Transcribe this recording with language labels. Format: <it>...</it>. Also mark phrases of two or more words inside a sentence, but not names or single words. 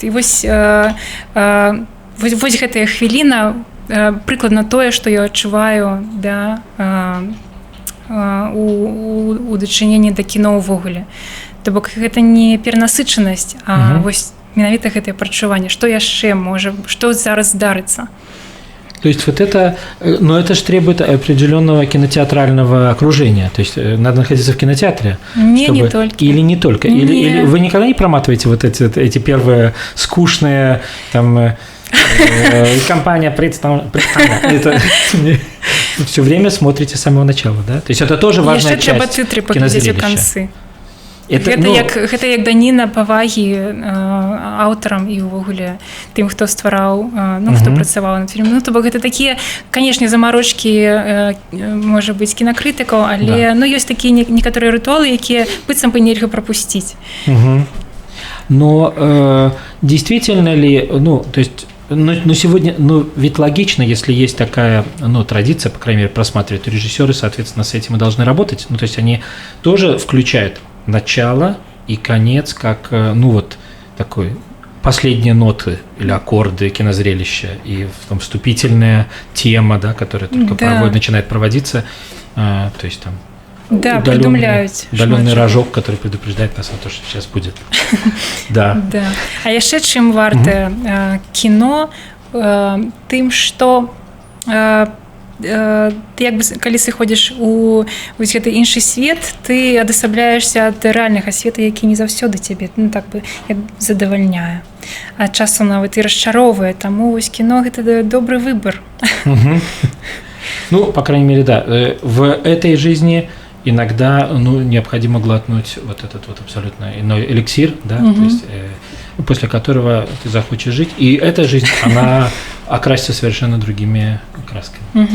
<be>І вось гэтая хвіліна прыкладна тое, што я адчуваю, да, у дачыненні да кіно ўвогуле. То бок гэта не перанасычанасць, а вось менавіта гэтае прачуванне, што яшчэ можа, што зараз здарыцца.</be> <ru>То есть вот это, но это же требует определенного кинотеатрального окружения. То есть надо находиться в кинотеатре. Не только. Или не только. Или вы никогда не проматываете вот эти первые скучные там компания представляет. Все время смотрите с самого начала, да? То есть это тоже важная часть кинозрелища.</ru> <be>Гэта як даніна павагі аўтарам і ўвогуле тым, хто ствараў, ну, хто працаваў над фільмам. Ну, то бок гэта такія, канешне, замарочкі, можа быць, кінакрытыкаў, але ну, ёсць такія некаторыя рытуалы, якія быццам бы нельга прапусціць.</be> <ru>Но действительно ли, ну, то есть но сегодня, ну, ведь логично, если есть такая, ну, традиция, по крайней мере, просматривать, то режиссеры, соответственно, с этим и должны работать. Ну, то есть они тоже включают начало и конец, как, ну, вот такой последние ноты или аккорды кинозрелища, и там вступительная тема, да, которая только начинает проводиться, то есть там удаленный рожок, который предупреждает нас о том, что сейчас будет. Да.</ru> <be>А яшчэ чым варта кіно тым, што ты як бы калі сыходзіш у вось гэты іншы свет, ты адасабляешся ад рэальнага света, які не заўсёды цябе, ну так бы задавальняе, а часам нават і расчароўвае. Таму вось кіно гэта добрый выбор.</be> <ru>Ну, по крайней мере, да, в этой жизни иногда, ну, необходимо глотнуть вот этот вот абсолютно иной эликсир, да, то есть после которого ты захочешь жить, и эта жизнь, она окрасится совершенно другими красками.</ru>